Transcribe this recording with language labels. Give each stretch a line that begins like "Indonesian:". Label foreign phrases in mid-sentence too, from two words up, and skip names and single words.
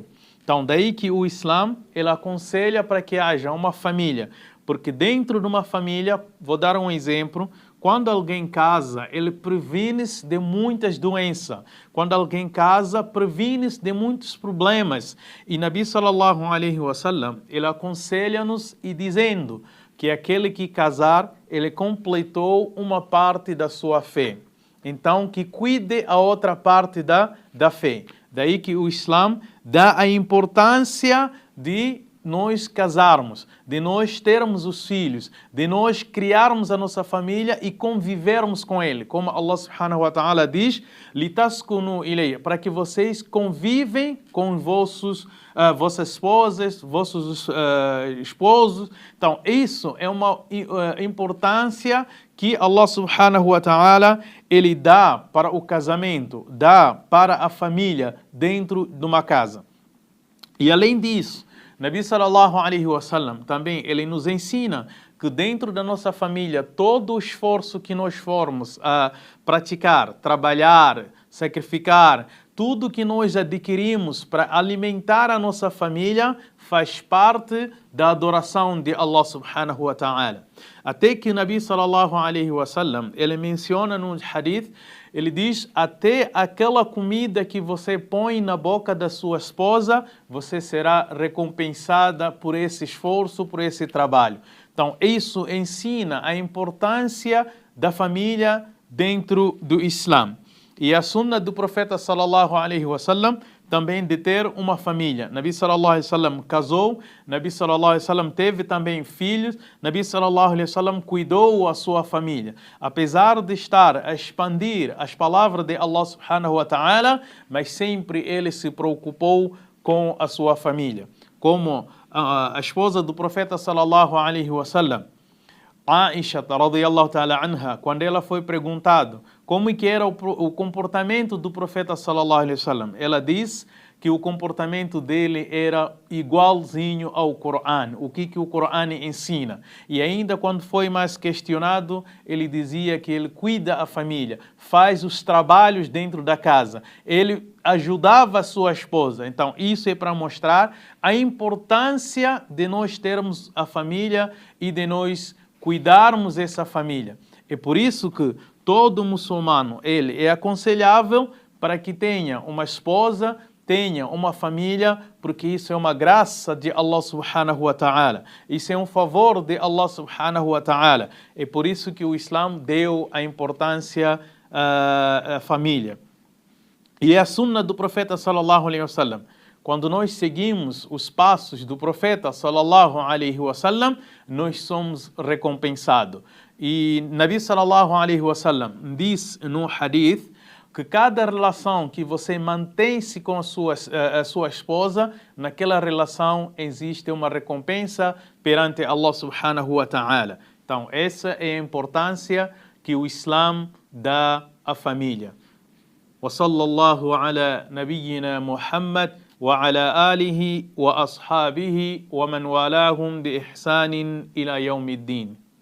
Portuguese: Então, daí que o Islã, ele aconselha para que haja uma família, porque dentro de uma família, vou dar um exemplo, quando alguém casa, ele previne-se de muitas doenças. Quando alguém casa, previne-se de muitos problemas.
Arabic: E نبي صلى الله عليه وسلم,
Portuguese: ele aconselha-nos e dizendo que aquele que casar, ele completou uma parte da sua fé. Então, que cuide a outra parte da fé. Daí que o Islã dá a importância de nós casarmos, de nós termos os filhos, de nós criarmos a nossa família e convivermos com ele. Como Allah
Arabic: سبحانه وتعالى
Portuguese: diz,
Arabic: لتسكنوا إليها,
Portuguese: para que vocês convivem com vossas esposas, vossos esposos. Então, isso é uma importância que Allah
Arabic: سبحانه وتعالى
Portuguese: ele dá para o casamento, dá para a família dentro de uma casa. E além disso,
Arabic: نبي صلى الله عليه وسلم
Portuguese: também ele nos ensina que dentro da nossa família todo o esforço que nós formos a praticar, trabalhar, sacrificar, tudo que nós adquirimos para alimentar a nossa família faz parte da adoração de Allah
Arabic: سبحانه وتعالى.
Portuguese: Até que
Arabic: نبي صلى الله عليه وسلم
Portuguese: ele menciona no hadith, ele diz, até aquela comida que você põe na boca da sua esposa, você será recompensada por esse esforço, por esse trabalho. Então, isso ensina a importância da família dentro do Islã. E a sunna do profeta
Arabic: صلى الله عليه وسلم
Portuguese: também de ter uma família.
Arabic: نبي صلى الله عليه وسلم
Portuguese: casou,
Arabic: نبي صلى الله عليه وسلم
Portuguese: teve também filhos,
Arabic: نبي صلى الله عليه وسلم
Portuguese: cuidou a sua família. Apesar de estar a expandir as palavras de Allah
Arabic: سبحانه وتعالى,
Portuguese: mas sempre ele se preocupou com a sua família. Como a esposa do profeta
Arabic: صلى الله عليه وسلم,
Portuguese: Aisha
Arabic: رضي الله تعالى عنها,
Portuguese: quando ela foi perguntado como que era o comportamento do profeta
Arabic: صلى الله عليه وسلم,
Portuguese: ela diz que o comportamento dele era igualzinho ao Corão, o que o Corão ensina. E ainda quando foi mais questionado, ele dizia que ele cuida a família, faz os trabalhos dentro da casa, ele ajudava a sua esposa. Então isso é para mostrar a importância de nós termos a família e de nós cuidarmos dessa família. É por isso que todo muçulmano ele é aconselhável para que tenha uma esposa, tenha uma família, porque isso é uma graça de Allah
Arabic: سبحانه وتعالى.
Portuguese: Isso é um favor de Allah
Arabic: سبحانه وتعالى.
Portuguese: É por isso que o Islã deu a importância à família. E é a sunna do profeta
Arabic: صلى الله عليه وسلم.
Portuguese: Quando nós seguimos os passos do profeta
Arabic: صلى الله عليه وسلم,
Portuguese: nós somos recompensados. E
Arabic: نبي صلى الله عليه وسلم
Portuguese: diz no hadith que cada relação que você mantém-se com a sua esposa, naquela relação existe uma recompensa perante Allah
Arabic: سبحانه وتعالى.
Portuguese: Então, essa é a importância que o Islã dá à família.
Arabic: وصلى الله على نبينا محمد وعلى آله وأصحابه ومن والاهم بإحسان إلى يوم الدين.